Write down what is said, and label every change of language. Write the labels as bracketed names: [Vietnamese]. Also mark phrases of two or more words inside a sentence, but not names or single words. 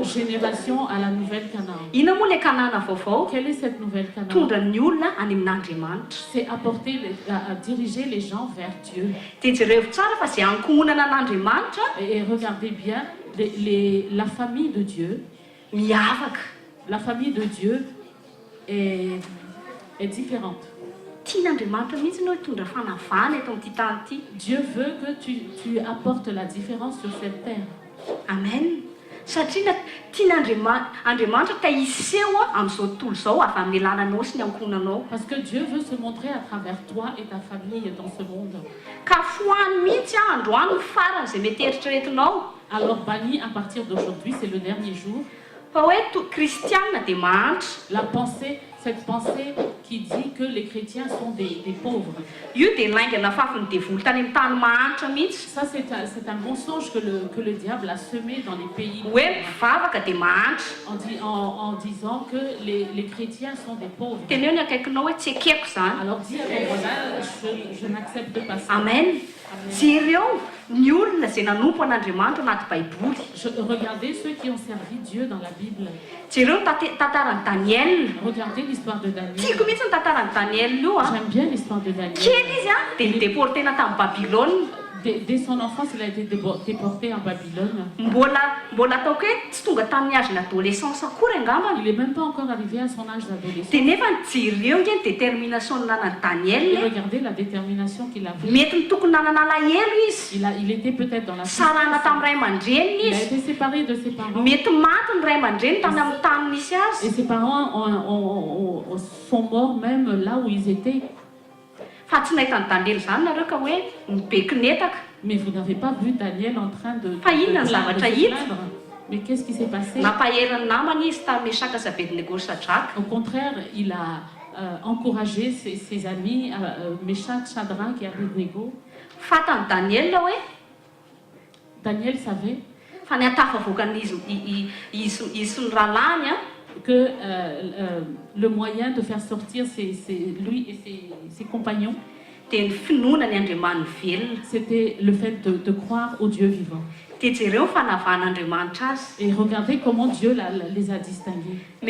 [French] générations à la nouvelle Canaan. [Malagasy] Ina moa le Kanana vaovao? [French] Quelle est cette nouvelle Canaan? [Malagasy] Tondra ny olona any amin'Andriamanitra. [French] C'est apporter, à diriger les gens vers Dieu. [Malagasy] Dia jereo tsara fa izay ankohonana an'Andriamanitra [French] Et regardez bien, La famille de Dieu, la famille de Dieu est différente. Dieu veut que tu apportes la différence sur cette terre. Amen. [Malagasy] Satria tian'Andriamanitra tahiseho amin'izao tontolo izao avy amin'ny lalànao sy ny ankonanao. [French] Parce que Dieu veut se montrer à travers toi et ta famille dans ce monde. [Malagasy] Ka fohany mihitsy androany ny faran'izay mety eritreretinao. [French] Alors banni à partir d'aujourd'hui, c'est le dernier jour. [Malagasy] Fa hoe kristiana dia mahantra. [French] La pensée, cette pensée qui dit que les chrétiens sont des pauvres. [Malagasy] Io dia laingana fafiny devoly tany amin'ny tany mahantra mihitsy. [French] Ça, c'est un mensonge que le diable a semé dans les pays. [Malagasy] Hoe mivavaka dia mahantra. [French] En disant que les chrétiens sont des pauvres. [Malagasy] Teneo ny akaikinao hoe tsy ekeko zany. [French] Alors dis à ton voisin, je n'accepte pas ça. Amen. [Malagasy] Jereo ny olona izay nanompo an'Andriamanitra anaty Baiboly. [French] Regardez ceux qui ont servi Dieu dans la Bible. [Malagasy] Jereo tantaran'i Daniel. [French] Regardez l'histoire de Daniel. [Malagasy] Tiako mihitsy ny tantaran'i Daniel io. [French] J'aime bien l'histoire de Daniel. [Malagasy] Kely izy dia nidéportena tamin'ny Babylone. [French] Dès son enfance, il a été déporté en Babylone. [Malagasy] Mbola ataoko hoe tsy tonga tamin'ny [French] âge d'adolescence [Malagasy] akory angambany. [French] Il n'est même pas encore arrivé à son âge d'adolescence. [Malagasy] Dia nefa jereo nge ny détermination nanan'i Daniel. [French] Et regardez la détermination qu'il avait. [Malagasy] Mety ny tokony nanana alahelo izy. [French] Il était peut-être dans la [Malagasy] sarana tamin'ny ray aman-dreniny [French] il a [Malagasy] izy. [French] été séparé de ses parents. [Malagasy] Mety maty ny ray aman-dreny tany amin'ny tany nisy azy. [French] Et ses parents sont morts même là où ils étaient. [Malagasy] Fa tsy nahitany Daniel zany nareo ka hoe mibekinetaka. [French] Mais vous n'avez pas vu Daniel en train de plaindre. Mais qu'est-ce qui s'est passé? [Malagasy] Nampaheriny namany izy tamin'ny Mesaka sy Abednego Sadraka. [French] Au contraire, il a encouragé ses amis, Meshach, Shadrach et Abednego. [Malagasy] Fantany Daniel hoe [French] Daniel savait [Malagasy] fa ny atafavoakan'izy izy sy ny rahalahy [French] que le moyen de faire sortir lui et ses compagnons, c'était le fait de croire au Dieu vivant. Et regardez comment Dieu les a distingués.